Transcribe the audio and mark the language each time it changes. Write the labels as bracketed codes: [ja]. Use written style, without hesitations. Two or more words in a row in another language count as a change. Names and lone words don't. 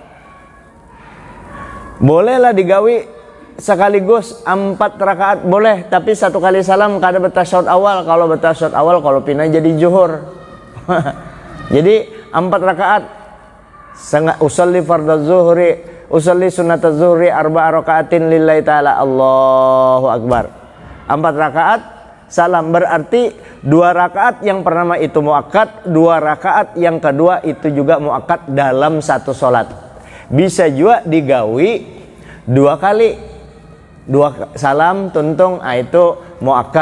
[bjn] Bolehlah digawi sekaligus 4 rakaat boleh, tapi 1 kali salam kada bertasyahud awal. Kalau bertasyahud awal, kalau pindah jadi zuhur. Jadi 4 rakaat [ar] أصلي فرض الظهر، أصلي سنة الظهر أربع ركعات لله تعالى. الله أكبر. [id] 4 rakaat salam, berarti 2 rakaat yang pertama itu muakkad, 2 rakaat yang kedua itu juga muakkad dalam satu solat. [bjn] Bisa juga digawi 2 kali, 2 salam tuntung, itu muakkad.